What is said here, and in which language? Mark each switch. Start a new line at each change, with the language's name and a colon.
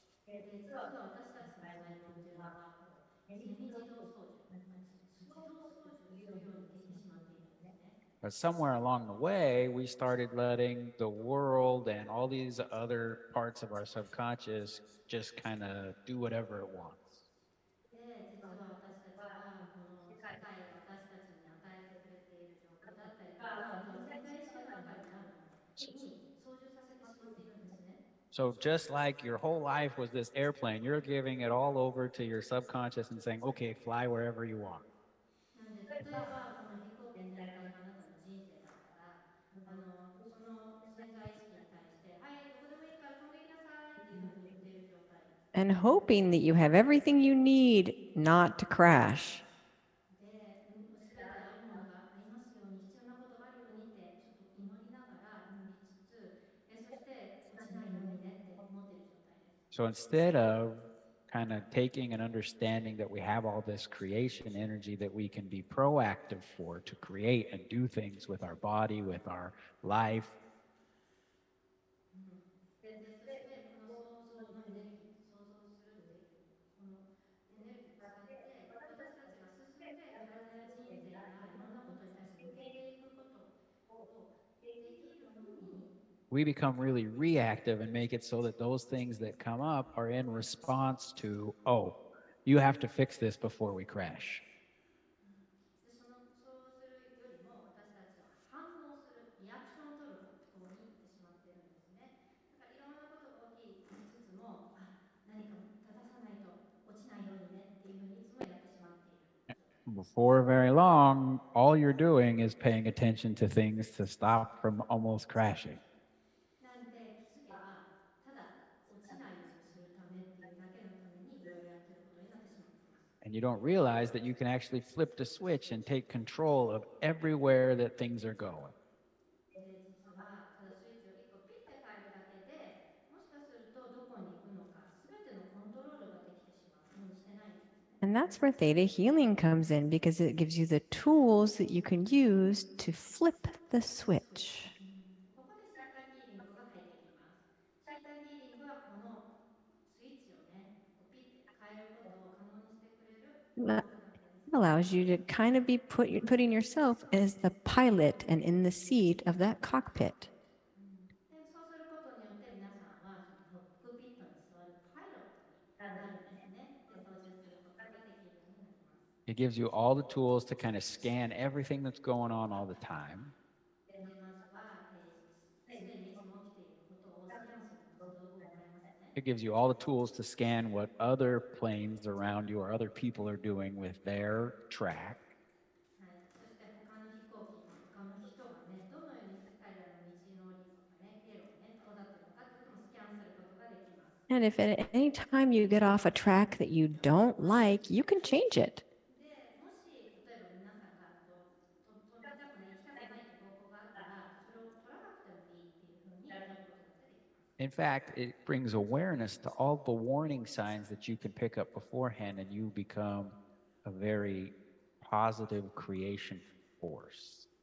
Japanese: で、実は私たちの細胞っていうのはセミ自動操縦、自動操縦するようにできてしまっているんですね。
English: But somewhere along the way, we started letting the world and all these other parts of our subconscious just kind of do whatever it wants.
Japanese: で、実は私たちはこの世界が私たちに与えてくれている情報だったりとか、あとは潜在意識の中にあるものに操縦させてしまっているんですね。
English: So just like your whole life was this airplane, you're giving it all over to your subconscious and saying, okay, fly wherever you want.
Japanese: なんで例えばこの飛行機全体があなたの人生だったら、その潜在意識に対してはいどこでもいいから飛んできなさいっていうふうに言っている状態です。
English: And hoping that you have everything you need not to crash.
Japanese: で、全てあるものがありますように、必要なことがあるようにってちょっと祈りながら祈りつつ、そして落ちないようにねって思っている状態です。
English: So instead of kind of taking and understanding that we have all this creation energy that we can be proactive for to create and do things with our body, with our life,
Japanese: で、そしてこの想像のエネルギー、想像するっていうこのエネルギーを使って私たちが進んで体や人生やいろんなことに対して向けていくことをできるのに、
English: we become really reactive and make it so that those things that come up are in response to, oh, you have to fix this before we crash.
Japanese: でそうするよりも私たちは反応するリアクションを取る方に行ってしまっているんですね。だからいろんなことが起きつつも、何か正さないと落ちないようにねっていうふうにいつもやってしまっている状態です。
English: Before very long, all you're doing is paying attention to things to stop from almost crashing.
Japanese: なんで気づけばただ落ちないようにするためっていうだけのためにいろいろやってることになってしまっています。
English: And you don't realize that you can actually flip the switch and take control of everywhere that things are going.
Japanese: で、実はただスイッチを1個ピッて変えるだけでもしかするとどこに行くのか全てのコントロールができてしまうようにしてないんですね。
English: And that's where theta healing comes in because it gives you the tools that you can use to flip the switch.
Japanese: ここでシータヒーリングが入ってきます。シータヒーリングはこのスイッチをね、こうピッて変えることを可能にしてくれる
English: That
Japanese: 道具なわけです。
English: allows you to kind of be putting yourself as the pilot and in the seat of that cockpit.
Japanese: で、そうすることによって皆さんはそのコックピットに座るパイロットになるんですね。で、操縦することができるようになります。
English: It gives you all the tools to kind of scan everything that's going on all the time.
Japanese: で、まずは、すでにいつも起きていることをスキャンするまず道具をもらいますね。
English: It gives you all the tools to scan what other planes around you or other people are doing with their track.
Japanese: はい、そして他の飛行機とか他の人がね、どのように彼らの道のりとかね、経路をね、行っているのかってこともスキャンすることができます。
English: And if at any time you get off a track that you don't like, you can change it.
Japanese: で、もし例えば皆さんが飛びたくない、行きたくないって方向があったら、それを取らなくてもいいっていうふうに選ぶことだってできます。
English: In fact, it brings awareness to all the warning signs that you can pick up beforehand, and you become a very positive creation force.